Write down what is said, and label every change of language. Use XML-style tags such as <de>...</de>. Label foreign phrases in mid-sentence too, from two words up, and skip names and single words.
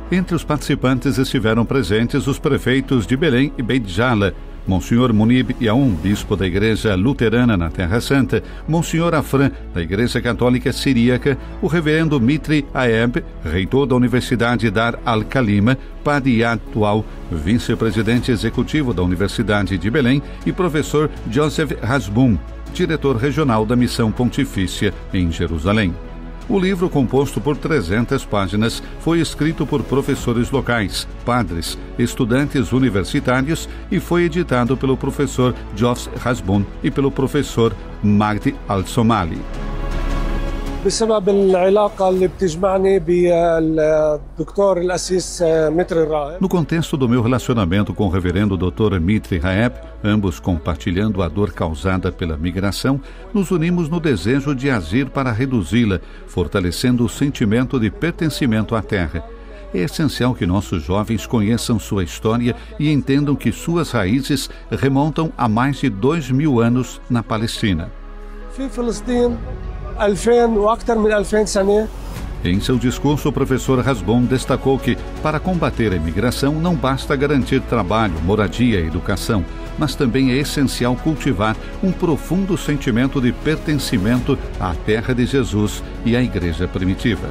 <pt>Entre os participantes estiveram presentes os prefeitos de Belém e Beit Jala, Monsenhor Munib Yaum, bispo da Igreja Luterana na Terra Santa, Monsenhor Afran, da Igreja Católica Siríaca, o reverendo Mitri Aeb, reitor da Universidade Dar al-Khalima, padre e atual vice-presidente executivo da Universidade de Belém, e professor Joseph Hasbun, diretor regional da Missão Pontifícia em Jerusalém. O livro, composto por 300 páginas, foi escrito por professores locais, padres, estudantes universitários e foi editado pelo professor Joseph Hasbun e pelo professor Magdi Al-Somali.</pt> <ar>بسبب العلاقة اللي بتجمعني بالدكتور الأسيس متري راهب.</ar> <pt>No contexto do meu relacionamento com o reverendo Dr. Mitri Raeb, ambos compartilhando a dor causada pela migração, nos unimos no desejo de agir para reduzi-la, fortalecendo o sentimento de pertencimento à terra. É essencial que nossos jovens conheçam sua história e entendam que suas raízes remontam a mais de 2000 anos na Palestina.</pt> <ar>في فلسطين 2000 وأكثر من 2000 سنة</ar> <pt>Em seu discurso, o professor Hasbun destacou que, para combater a imigração, não basta garantir trabalho, moradia e educação, mas também é essencial cultivar um profundo sentimento de pertencimento à terra de Jesus e à igreja primitiva.</pt>